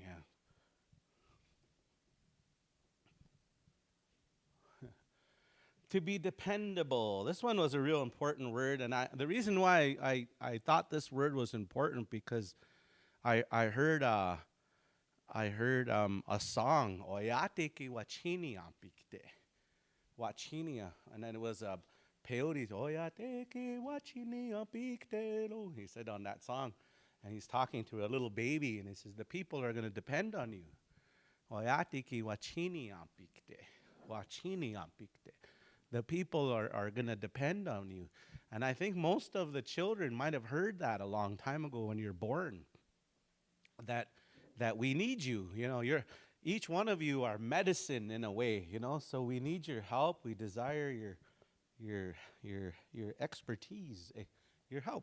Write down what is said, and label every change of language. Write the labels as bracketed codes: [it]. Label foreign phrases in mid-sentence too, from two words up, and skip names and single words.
[en] Yeah. To be dependable. This one was a real important word, and the reason why I thought this word was important because I heard a song [lkt] Oyate ki wachinia pikte wachinia, [en] and then it was a peyote [lkt] Oyate ki wachinia pikte lo. [en] He said on that song, and he's talking to a little baby, and he says the people are going to depend on you. [lkt] Oyate ki wachinia pikte wachinia pikte. [en] The people are going to depend on you. And I think most of the children might have heard that a long time ago when you're born, that we need you. You know, each one of you are medicine in a way, you know, so we need your help. We desire your expertise, your help.